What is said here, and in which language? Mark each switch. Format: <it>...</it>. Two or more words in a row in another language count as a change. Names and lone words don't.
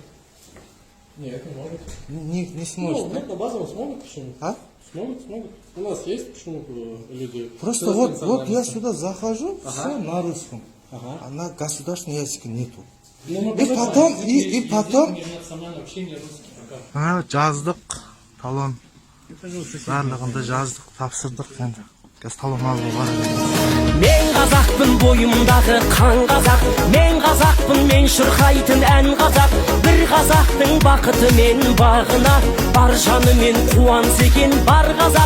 <ru>Нет, не могут. Не сможет, Ну, да? на базовом смогут почему? А? Смогут. У нас есть почему люди. Просто с вот национальностью? я сюда захожу, все на русском, Ага. а на государственном языке нету. Ну, мы И потом, и потом... национальное общение русский пока.</ru> <kk>Жаздық, талон. Барлығында жаздық, тапсырдық енді. Қазір талон алуға барады. Мен қазақпын бойымдағы қан қазақ, мен қазақпын мен шырқайтын ән қазақ, бір қазақтың бақыты мен бағына, бар жанымен қуанса екен бар қазақ.</kk>